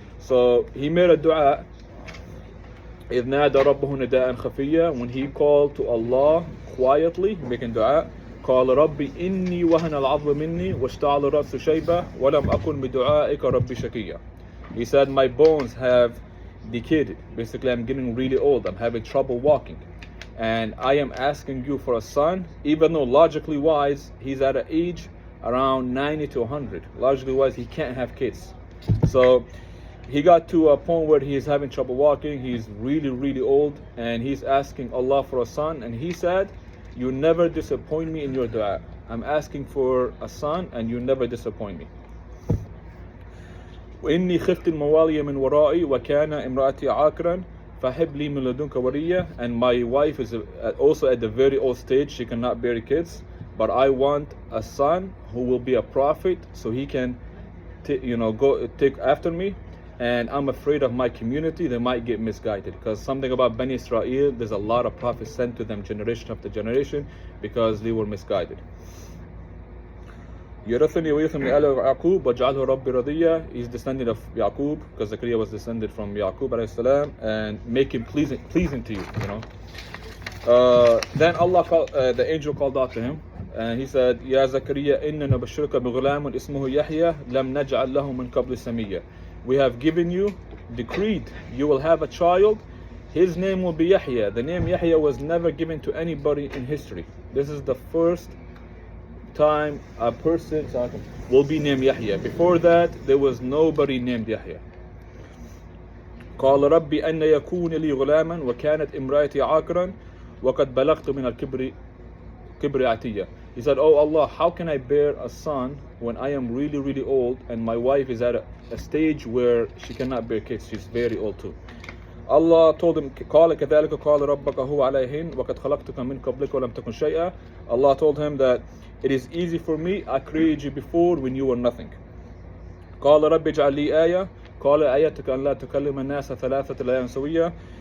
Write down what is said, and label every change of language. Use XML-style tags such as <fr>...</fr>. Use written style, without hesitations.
<en>So he made a dua.</en> <ar>إذ نادى ربه نداء خفيا,</ar> <en>when he called to Allah quietly, making dua.</en> <ar>قال ربي إني وهن العظم مني واشتعل الرأس شيبة ولم أكن بدعائك ربي شقيا.</ar> <en>He said, my bones have decayed. Basically, I'm getting really old. I'm having trouble walking. And I am asking you for a son, even though logically wise, he's at an age around 90 to 100. Logically wise, he can't have kids. So he got to a point where he's having trouble walking. He's really, really old. And he's asking Allah for a son. And he said, you never disappoint me in your dua. I'm asking for a son and you never disappoint me.</en> <ar>وإني خفت الموالي من ورائي وكان امرأتي عاقرا فهب لي من لدنك وليا.</ar> <en>And my wife is also at the very old stage. She cannot bear kids. But I want a son who will be a prophet, so he can go take after me. And I'm afraid of my community, they might get misguided. Because something about Bani Israel, there's a lot of prophets sent to them generation after generation because they were misguided.</en> <ar>يرثني ويرث من آل يعقوب وجعله ربي رضيا.</ar> <en>He's descendant of Yaqub, because Zakariya was descended from Yaqub alayhi salam, and make him pleasing to you. Then the angel called out to him, and he said,</en> <ar>يا زكريا إننا نبشرك بغلام اسمه يحيى لم نجعل له من قبل سميا.</ar> <en>We have given you, decreed, you will have a child. His name will be Yahya. The name Yahya was never given to anybody in history. This is the first time a person will be named Yahya. Before that, there was nobody named Yahya.</en> <ar>قال ربي أن يكون لي غلاما وكانت امرأتي عاقرا وقد بلغت من الكبر عتيا.</ar> <en>He said, oh Allah, how can I bear a son when I am really, really old and my wife is at a stage where she cannot bear kids? She's very old too. Allah told him,</en> <ar>قال كذلك قال ربك هو عليهن وقد خلقتك من قبلك ولم تكن شيئا.</ar> <en>Allah told him that it is easy for me. I created you before when you were nothing.</en> <ar>قال رب اجعل لي آية. قال آيتك أن لا تكلم الناس ثلاثة ليال سوية.</ar>